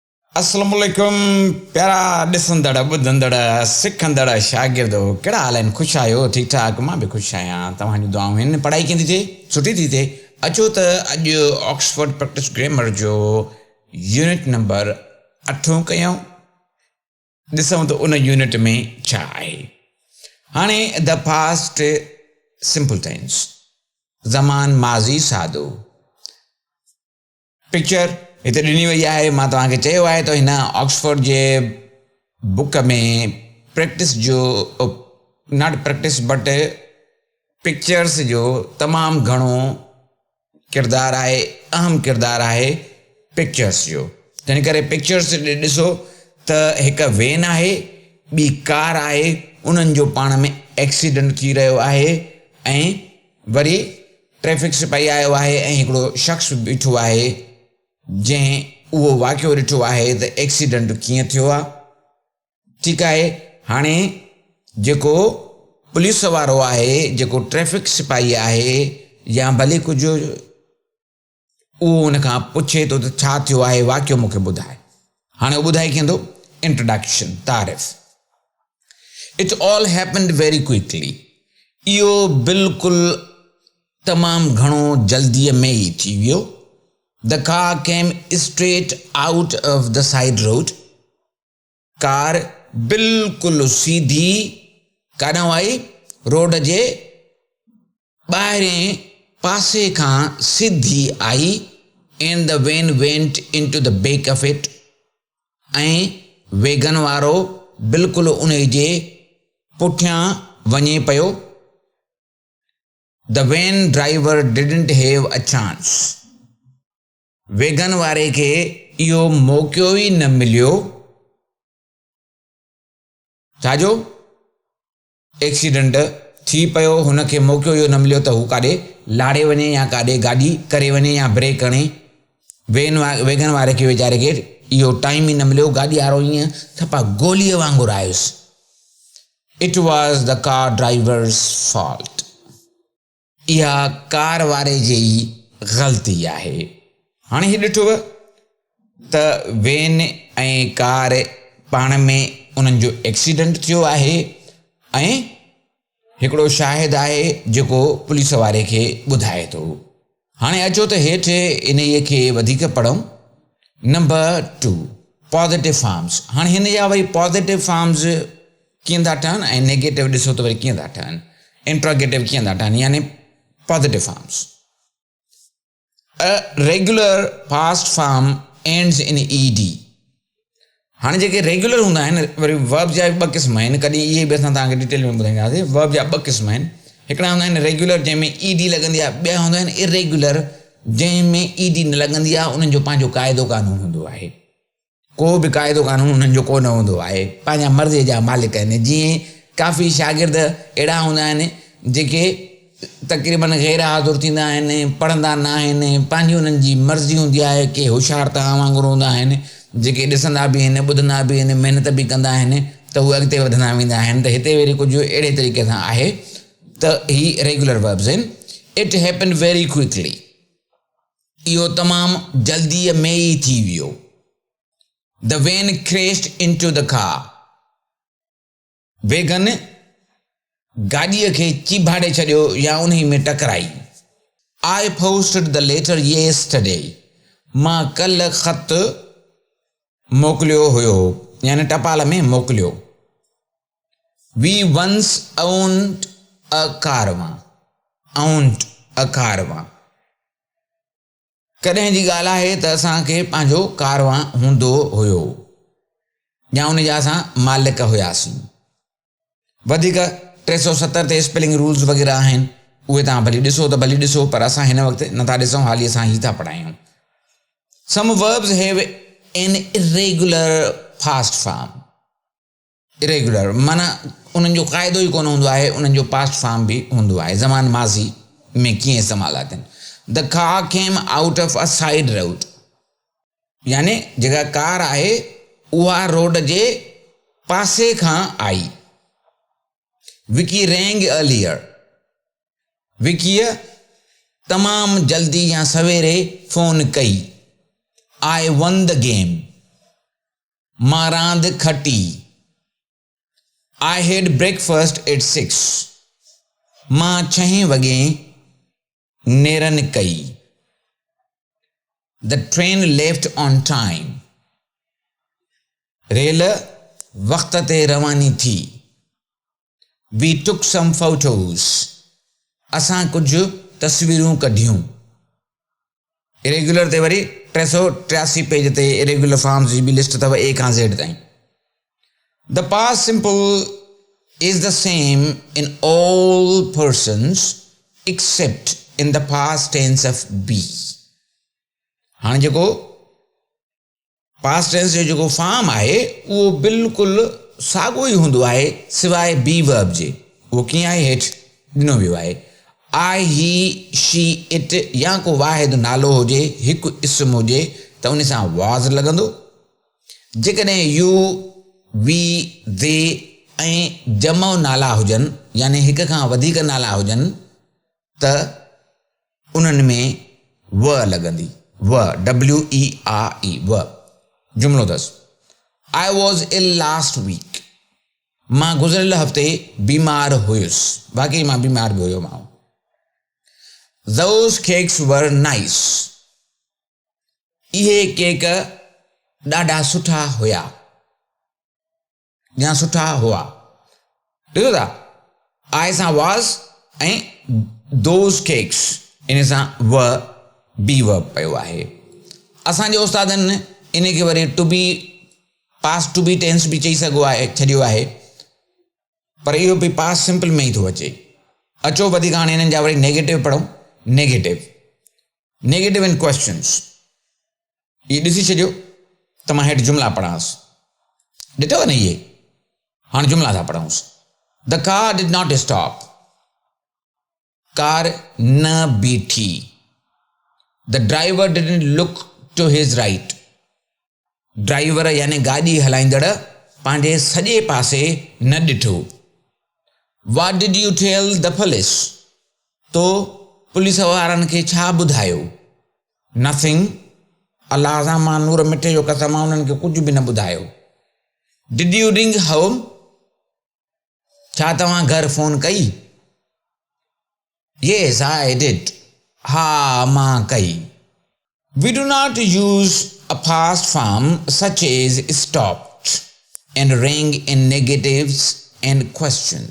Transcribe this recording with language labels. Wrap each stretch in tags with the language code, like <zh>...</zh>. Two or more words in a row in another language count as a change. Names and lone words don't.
<sd>अस्सलाम वालेकुम प्यारा ॾिसंदड़ ॿुधंदड़ सिखंदड़ शागिर्दो कहिड़ा हाल आहिनि ख़ुशि आहियो ठीक ठाक मां बि ख़ुशि आहियां तव्हांजी दुआऊं आहिनि पढ़ाई कीअं थी थिए सुठी थी थिए अचो त अॼु ऑक्सफोर्ड प्रैक्टिस ग्रामर जो यूनिट नंबर 8 कयूं ॾिसूं त उन यूनिट में छा आहे हाणे</sd> <en>The past simple tense</en> <sd>ज़मान माज़ी सादो पिक्चर इते ॾिनी वई आहे मां तव्हांखे चयो आहे त हिन ऑक्सफोर्ड जे बुक में प्रैक्टिस जो</sd> <en>not practice but pictures</en> <sd>जो तमामु घणो किरदारु आहे अहम किरदारु आहे पिक्चर्स जो तंहिं करे पिक्चर्स ॾिसो त हिकु वेन आहे ॿी कार आहे उन्हनि जो पाण में एक्सीडेंट थी रहियो आहे ऐं वरी ट्रैफिक सिपाही आयो आहे ऐं हिकिड़ो शख़्स बीठो आहे जंहिं उहो वाक़ियो ॾिठो आहे त एक्सीडेंट कीअं थियो आहे ठीकु आहे हाणे जेको पुलिस वारो आहे जेको ट्रैफिक सिपाही आहे या भले कुझु उहो उन खां पुछे थो त छा थियो आहे वाक़ियो मूंखे ॿुधाए हाणे ॿुधाए कीअं इंट्रोडक्शन तारीफ़</sd> <en>It all happened very quickly</en> <sd>इहो बिल्कुलु तमामु घणो जल्दीअ में ई थी वियो</sd> <en>The car came straight out of the side road.</en> <sd>कार बिल्कुलु सीधी काॾां आई रोड जे ॿाहिरें पासे खां सिधी आई</sd> <en>and the van went into the back of it.</en> <sd>ऐं वेगन वारो बिल्कुलु उन जे पुठियां वञे पियो.</sd> <en>The van driver didn't have a chance.</en> <sd>वेगन वारे खे इहो मौक़ो ई न मिलियो छाजो एक्सीडेंट थी पियो हुनखे मौक़ो इहो न मिलियो त हू काॾे लाड़े वञे या काॾे गाॾी करे वञे या ब्रेक हणे वेगन वारे खे वीचारे खे इहो टाइम ई न मिलियो गाॾी वारो ईअं सफ़ा गोलीअ वांगुरु आयुसि</sd> <en>It was the car driver's fault</en> <sd>इहा कार वारे जी ग़लती आहे हाणे हीउ ॾिठो त वेन ऐं कार पाण में उन्हनि जो एक्सीडेंट थियो आहे ऐं हिकिड़ो शाहिद आहे जेको पुलिस वारे खे ॿुधाए थो हाणे अचो त हेठि इन्हीअ खे वधीक पढ़ूं नंबर 2</sd> <en>positive forms</en> <sd>हाणे हिन जा वरी</sd> <en>positive forms</en> <sd>कीअं था ठहनि ऐं नेगेटिव ॾिसो त वरी कीअं था ठहनि इंट्रोगेटिव कीअं था ठहनि यानी</sd> <en>positive forms A regular past form ends in ed.</en> <sd>हाणे जेके रेगुलर हूंदा आहिनि वरी वर्ब जा ॿ क़िस्म आहिनि कॾहिं इहे बि असां तव्हांखे डिटेल में ॿुधाईंदासीं वर्ब जा ॿ क़िस्म आहिनि हिकिड़ा हूंदा आहिनि रेगुलर जंहिंमें ईडी लॻंदी आहे ॿिया हूंदा आहिनि इरेगुलर जंहिंमें ईडी न लॻंदी आहे उन्हनि जो पंहिंजो क़ाइदो कानून हूंदो आहे को बि क़ाइदो कानून उन्हनि जो कोन हूंदो आहे पंहिंजा मर्ज़ीअ जा मालिक आहिनि जीअं काफ़ी शागिर्द अहिड़ा हूंदा आहिनि जेके तक़रीबन गैर हाज़ुर थींदा आहिनि पढ़ंदा न आहिनि पंहिंजी उन्हनि जी मर्ज़ी हूंदी आहे के होशियार तव्हां वांगुरु हूंदा आहिनि जेके ॾिसंदा बि आहिनि ॿुधंदा बि आहिनि महिनत बि कंदा आहिनि त उहे अॻिते वधंदा वेंदा आहिनि त हिते वरी कुझु अहिड़े तरीक़े सां आहे त हीअ रेगुलर वर्ब्स आहिनि</sd> <en>It happen very quickly</en> <sd>इहो तमामु जल्दीअ में ई थी वियो</sd> <en>The van crashed into the car</en> <sd>वेगन गाॾीअ खे चिभाड़े छॾियो या उन में टकराई आई</sd> <en>posted the letter yesterday</en> <sd>मां कल्ह ख़त मोकिलियो हुयो यानी टपाल में मोकिलियो</sd> <en>We once owned a caravan</en> <sd>कॾहिं जी ॻाल्हि आहे त असांखे पंहिंजो कारवां हूंदो हुयो या उन जा असां मालिक हुयासीं वधीक 370 ते</sd> <en>spelling rules</en> <sd>वग़ैरह आहिनि उहे तव्हां भली ॾिसो त भली ॾिसो पर असां हिन वक़्तु नथा ॾिसूं हाली असां ही था पढ़ायूं</sd> <en>Some verbs have an irregular fast form</en> <sd>इरेगुलर माना उन्हनि जो क़ाइदो ई कोन हूंदो आहे उन्हनि जो</sd> <en>past form</en> <sd>बि हूंदो आहे ज़मान माज़ी में कीअं इस्तेमालु था थियनि</sd> <en>The car came out of a side road</en> <sd>यानी जेका कार आहे उहा रोड जे पासे खां आई</sd> <en>Vicky rang earlier.</en> <sd>विकीअ तमामु जल्दी या सवेरे फ़ोन कई</sd> <en>I won the game.</en> <sd>मां रांदि खटी.</sd> <en>I had breakfast at 6.</en> <sd>मां 6 वॻे नेरनि कई.</sd> <en>The train left on time.</en> <sd>रेल वक़्त ते रवानी थी.</sd> <en>We took some photos.</en> <sd>असां कुझु तस्वीरूं कढियूं. इरेगुलर ते वरी 383 पेज ते इरेगुलर फॉर्म्स जी बि लिस्ट अथव A खां Z ताईं.</sd> <en>The past simple is the same in all persons except in the past tense of be.</en> <sd>हाणे जेको</sd> <en>past tense</en> <sd>जो जेको फॉर्म आहे उहो बिल्कुलु साॻियो ई हूंदो आहे सिवाइ</sd> <en>be verb</en> <sd>जे. उहो कीअं आहे हेठि ॾिनो वियो आहे.</sd> <en>I, he, she, it</en> <sd>या को वाहिद नालो हुजे, हिकु इस्म हुजे त उन सां was लॻंदो. जेकॾहिं you, we, they ऐं जमो नाला हुजनि यानी हिक खां वधीक नाला हुजनि त उन्हनि में व लॻंदी. व WERE व. जुमिलो अथसि.</sd> <en>I was ill last week.</en> <sd>मां गुज़िरियल हफ़्ते बीमार हुयुसि. बाक़ी मां बीमार बि हुयो मां.</sd> <en>Those cakes were nice.</en> <sd>इहे केक ॾाढा सुठा हुया या सुठा हुआ. ॾिसो था I सां was ऐं</sd> <en>those cakes</en> <sd>इन सां व</sd> <en>be verb</en> <sd>पियो आहे. असांजे उस्तादनि इन खे वरी</sd> <en>to be past to be tense</en> <sd>बि चई सघो आहे छॾियो आहे पर इहो बि</sd> <en>past simple</en> <sd>में ई थो अचे. अचो वधीक हाणे हिननि जा वरी नेगेटिव पढ़ूं.</sd> <en>negative in questions</en> <sd>इहे ॾिसी छॾियो त मां हेठि जुमिला पढ़ांसि. ॾिठव न इहे. हाणे जुमिला था पढ़ूंसि.</sd> <en>The car did not stop.</en> <sd>कार न बीठी.</sd> <en>The driver didn't look to his right.</en> <sd>ड्राइवर यानी गाॾी हलाईंदड़ पंहिंजे सॼे पासे न ॾिठो.</sd> <en>What did you tell the police?</en> <sd>तो पुलिस वारनि खे छा ॿुधायो?</sd> <en>Nothing.</en> <sd>अलाह सां मां नूर मिठे जो कसम मां उन्हनि खे कुझु बि न ॿुधायो.</sd> <en>Did you ring home?</en> <sd>छा तव्हां घर फ़ोन कई?</sd> <en>Yes, I did.</en> <sd>हा मां कई.</sd> <en>We do not use a past form such as stopped and rang in negatives and questions.</en>